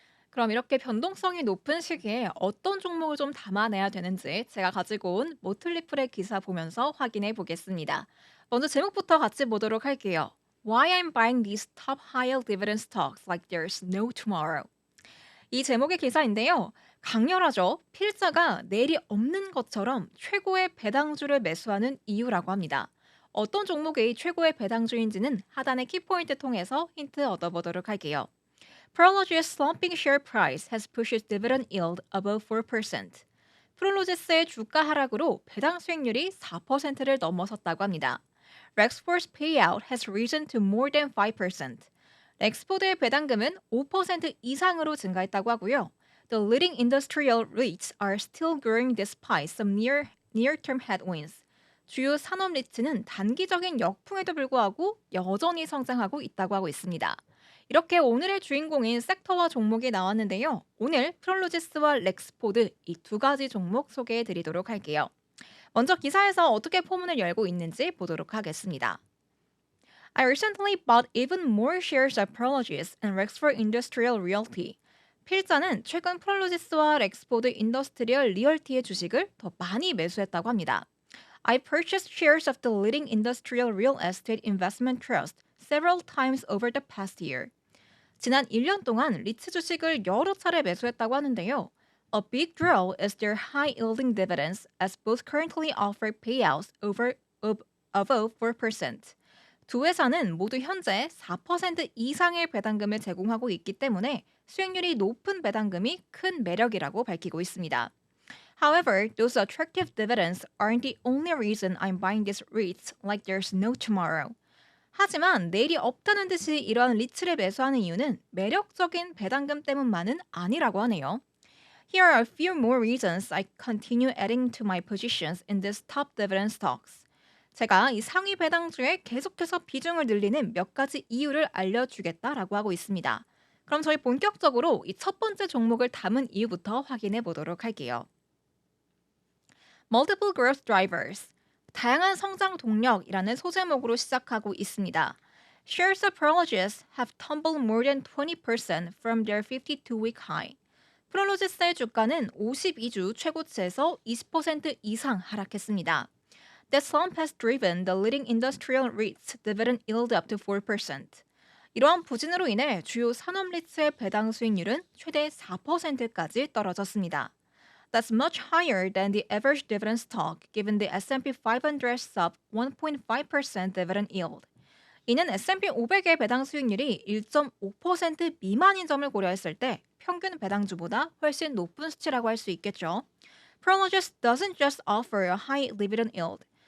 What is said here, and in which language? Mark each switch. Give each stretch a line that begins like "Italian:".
Korean: 그럼 이렇게 변동성이 높은 시기에 어떤 종목을 좀 담아내야 되는지 제가 가지고 온 모틀리플의 기사 보면서 확인해 보겠습니다. 먼저 제목부터 같이 보도록 할게요.
English: Why I'm buying these top high dividend stocks like there's no tomorrow.
Korean: 이 제목의 기사인데요. 강렬하죠. 필자가 내일이 없는 것처럼 최고의 배당주를 매수하는 이유라고 합니다. 어떤 종목이 최고의 배당주인지는 하단의 키포인트 통해서 힌트 얻어보도록 할게요.
English: Prologis slumping share price has pushed its dividend yield above 4%.
Korean: 프롤로지스의 주가 하락으로 배당 수익률이 4%를 넘어섰다고 합니다.
English: Rexford's payout has risen to more than 5%.
Korean: 렉스포드의 배당금은 5% 이상으로 증가했다고 하고요.
English: The leading industrial REITs are still growing despite some near-term headwinds.
Korean: 주요 산업 리츠는 단기적인 역풍에도 불구하고 여전히 성장하고 있다고 하고 있습니다. 이렇게 오늘의 주인공인 섹터와 종목이 나왔는데요. 오늘 프롤로지스와 렉스포드 이 두 가지 종목 소개해 드리도록 할게요. 먼저 기사에서 어떻게 포문을 열고 있는지 보도록 하겠습니다.
English: I recently bought even more shares of Prologis and Rexford Industrial Realty.
Korean: 필자는 최근 프롤로지스와 렉스포드 인더스트리얼 리얼티의 주식을 더 많이 매수했다고 합니다.
English: I purchased shares of the leading industrial real estate investment trust several times over the past year.
Korean: 지난 1년 동안 리츠 주식을 여러 차례 매수했다고 하는데요.
English: A big draw is their high-yielding dividends as both currently offer payouts above 4%.
Korean: 두 회사는 모두 현재 4% 이상의 배당금을 제공하고 있기 때문에 수익률이 높은 배당금이 큰 매력이라고 밝히고 있습니다.
English: However, those attractive dividends aren't the only reason I'm buying these REITs like there's no tomorrow.
Korean: 하지만 내일이 없다는 듯이 이러한 리츠를 매수하는 이유는 매력적인 배당금 때문만은 아니라고 하네요.
English: Here are a few more reasons I continue adding to my positions in these top dividend stocks.
Korean: 제가 이 상위 배당주에 계속해서 비중을 늘리는 몇 가지 이유를 알려주겠다라고 하고 있습니다. 그럼 저희 본격적으로 이 첫 번째 종목을 담은 이유부터 확인해 보도록 할게요.
English: Multiple Growth Drivers.
Korean: 다양한 성장 동력이라는 소제목으로 시작하고 있습니다.
English: Shares of Prologis have tumbled more than 20% from their 52-week high.
Korean: 프롤로지스의 주가는 52주 최고치에서 20% 이상 하락했습니다.
English: That slump has driven the leading industrial REITs dividend yield up to 4%.
Korean: 이러한 부진으로 인해 주요 산업 리츠의 배당 수익률은 최대 4%까지 떨어졌습니다.
English: That's much higher than the average dividend stock given the S&P 500 sub 1.5% dividend yield.
Korean: 이는 S&P 500의 배당 수익률이 1.5% 미만인 점을 고려했을 때 평균 배당주보다 훨씬 높은 수치라고 할 수 있겠죠.
English: Prologis doesn't just offer a high dividend yield.